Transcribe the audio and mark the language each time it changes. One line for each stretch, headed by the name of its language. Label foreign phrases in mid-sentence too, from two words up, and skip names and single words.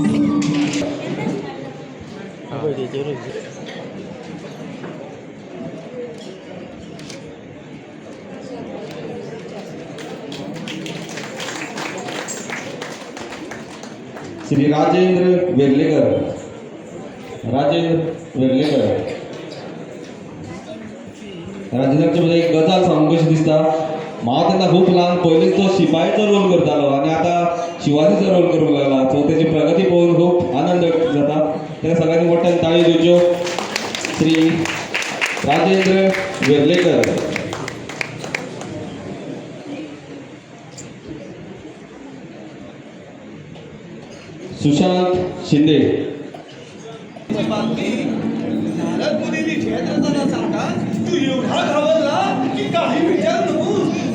Konkani: श्री राजेंद्र वेर्लेकर. राजेंद्रच्या मध्ये एक गजाल सांगू कशी दिसता. म्हाका तेन्ना खूप ल्हान पयलींच तो शिपायेचो रोल करतालो आनी आतां शिवाजीचो रोल करूंक लागला. सो तेजी प्रगती पळोवन खूप आनंद व्यक्त जाता. ताका सगळ्यांनी मोठ्यान ताळी दिवच्यो. श्री राजेंद्र वेर्लेकर. सुशांत शिंदे.
Marathi: बातमी नारद मुनींनी जयद्रथाला सांगतात तू एवढा घाबरला की काही विचार नकोस.